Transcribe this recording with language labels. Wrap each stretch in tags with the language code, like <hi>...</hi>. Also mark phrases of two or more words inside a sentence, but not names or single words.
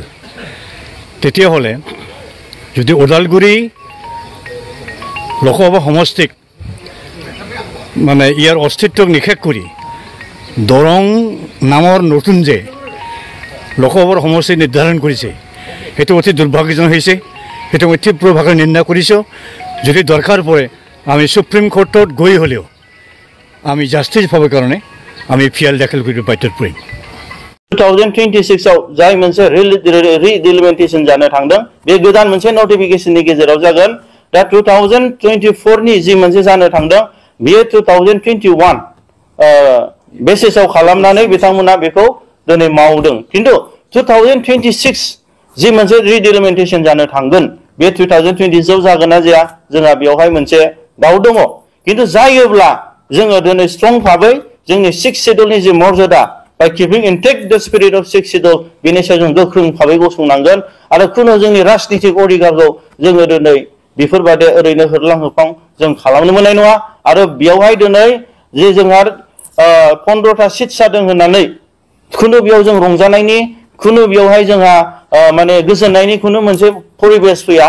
<as>তেতিয়াহ'লে যদি ওদালগুৰি লোকসভা সমষ্টিক মানে ইয়াৰ অস্তিত্বক নিষেধ কৰি দৰং নামৰ নতুন যে লোকসভাৰ সমষ্টি নিৰ্ধাৰণ কৰিছে সেইটো অতি দুৰ্ভাগ্যজনক হৈছে। সেইটো মই তীব্ৰভাৱে নিন্দা কৰিছোঁ। যদি দৰকাৰ পৰে আমি সুপ্ৰিম কোৰ্টত গৈ হ'লেও আমি জাষ্টিছ পাবৰ কাৰণে আমি ফিয়াল দাখিল কৰিব বাধ্যত পৰিম।</as> <brx>2026 आव जाय मोनसे रिडिलिमिटेशन जानो थांदों बे गोदान मोनसे नटिफिकेशननि गेजेराव जागोन। दा 2024 नि जि मोनसे जानो थांदों बेयो 2021 बेसिसआव खालामनानै बिथांमोना बेखौ दिनै मावदों। किन्तु 2026 जि मोनसे रिडिलिमिटेशन जानो थांगोन बे 2026 आव जागोन ना जाया जोंहा बेवहाय मोनसे डाउट दङ। किन्तु जायोब्ला जोङो दिनै स्ट्रं भाबै जोंनि 6 शेड्यूलनि जि मर्यादा</brx> <en>by keeping intact the spirit of 6 schedule</en> <brx>बेनि सायाव जों गोख्रों भाबै गसंनांगोन आरो खुनु जोंनि राजनीतिक अधिकारखौ जोङो दिनै बेफोरबायदि ओरैनो होरलां होफां जों खालामनो मोननाय नङा। आरो बेवहाय दिनै जे जोंहा 15टा सिट जादों होननानै खुनु बेयाव जों रंजानायनि खुनु बेवहाय जोंहा माने गोजोननायनि खुनु मोनसे परिबेस फैया।</brx>